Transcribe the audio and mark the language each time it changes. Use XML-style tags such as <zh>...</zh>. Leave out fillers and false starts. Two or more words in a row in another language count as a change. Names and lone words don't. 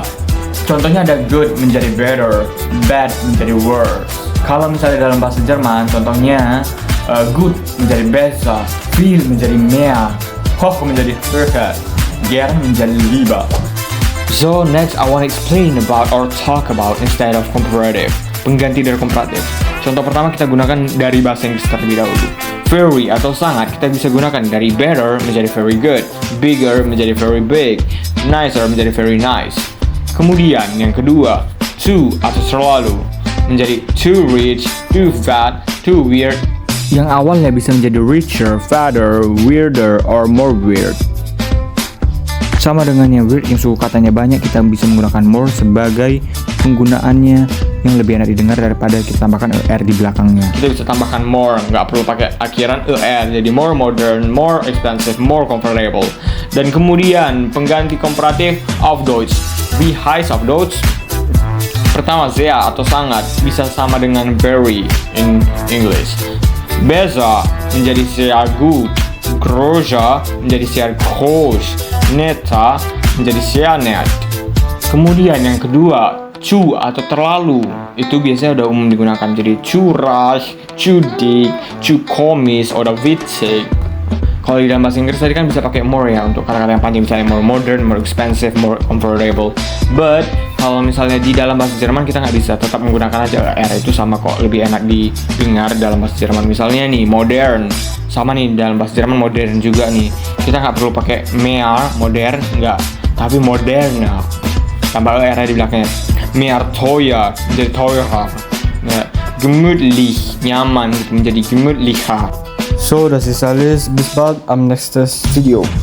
<id>Contohnya ada good menjadi better, bad menjadi worse. Kalau misalnya dalam bahasa Jerman, contohnya good menjadi besser, viel menjadi mehr, hoch menjadi höher, gern menjadi lieber.</id> <en>So next I want to explain about or talk about instead of comparative.</en> <id>Pengganti dari komparatif. Contoh pertama kita gunakan dari bahasa Inggris terlebih dahulu. Very atau sangat kita bisa gunakan dari better menjadi</id> <en>very good,</en> <id>bigger menjadi</id> <en>very big,</en> <id>nicer menjadi</id> <en>very nice.</en> <id>Kemudian yang kedua, too atau terlalu menjadi</id> <en>too rich, too fat, too weird.</en> <id>Yang awalnya bisa menjadi</id> <en>richer, fatter, weirder, or more weird.</en> <id>Sama dengan yang weird yang suku katanya banyak, kita bisa menggunakan more sebagai penggunaannya yang lebih enak didengar daripada kita tambahkan er di belakangnya. Kita bisa tambahkan more, nggak perlu pakai akhiran er, jadi</id> <en>more modern, more expensive, more comfortable.</en> <id>Dan kemudian pengganti komparatif</id> <de>auf Deutsch, wie heißt auf Deutsch?</de> <id>Pertama, sehr atau sangat bisa sama dengan</id> <en>very in English.</en> <id>Besser menjadi</id> <de>sehr gut,</de> <id>grosser menjadi</id> <de>sehr groß,</de> <id>netter menjadi</id> <de>sehr nett.</de> <id>Kemudian yang kedua, zu atau terlalu itu biasanya udah umum digunakan jadi</id> <de>zu reich, zu dick, zu komisch, oder witzig.</de> <id>Kalau di dalam bahasa Inggris tadi kan bisa pakai more ya untuk kata-kata yang panjang, misalnya</id> <en>more modern, more expensive, more comfortable.</en> <id>But kalau misalnya di dalam bahasa Jerman kita nggak bisa, tetap menggunakan aja R, itu sama kok, lebih enak didengar dalam bahasa Jerman. Misalnya nih modern, sama nih dalam bahasa Jerman modern juga nih. Kita nggak perlu pakai mehr, modern nggak, tapi modern tambah R di belakangnya.</id> <de>Mehr teuer</de> <id>menjadi teurer, gemütlich nyaman menjadi gemütlicher.</id> <de>So, das ist alles. Bis bald am nächsten Video.</de>